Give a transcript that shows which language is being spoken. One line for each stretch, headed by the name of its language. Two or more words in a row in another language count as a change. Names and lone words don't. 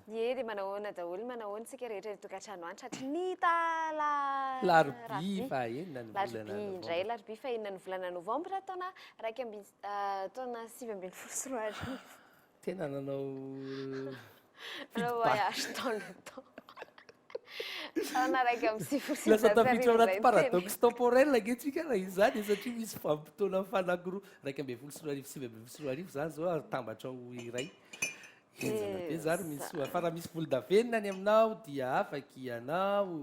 Malagasy: ie dia manahoana daholo manahoana tsika rehetra ny tokantrano any satria nita larobia fa enina ny volana indray larobia fa enina ny volana novembre taona taona 2024 sy roa arivo tena nanao anao
French: voyage dans le temps
Malagasy: taona raiky amin'ny sivy lasa tafiditra ao anaty
French: paradoxe temporel
Malagasy: angentsika raha izany satria misy vampitoana fanankiroa raiky ambin'ny folo sy roa arivo sivy ambin'ny folo sy roa arivo zany zao tambatra ao iray enjana be zany misy soa fa raha misy volondavenona ny aminao dia afaky ianao